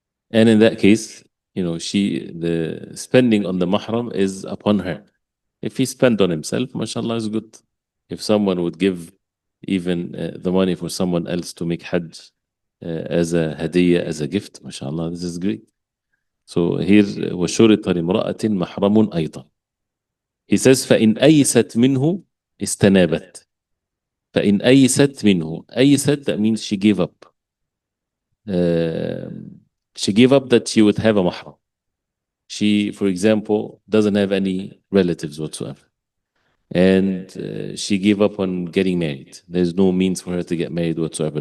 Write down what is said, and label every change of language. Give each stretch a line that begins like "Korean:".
English: And in that case, the spending on the mahram is upon her. If he spent on himself, mashallah, is good. If someone would give even the money for someone else to make Hajj as a hadiyah, as a gift, mashallah, this is great. So here,
Arabic: وَشُرِطَ لِمْرَأَةٍ مَحْرَمٌ أَيْضًا.
English: He says,
Arabic: فَإِنْ أَيْسَتْ مِنْهُ استنابت. فَإِنْ أَيْسَتْ مِنْهُ. أَيْسَتْ,
English: that means she gave up. She gave up that she would have a mahram. She, for example, doesn't have any relatives whatsoever. And she gave up on getting married. There's no means for her to get married whatsoever.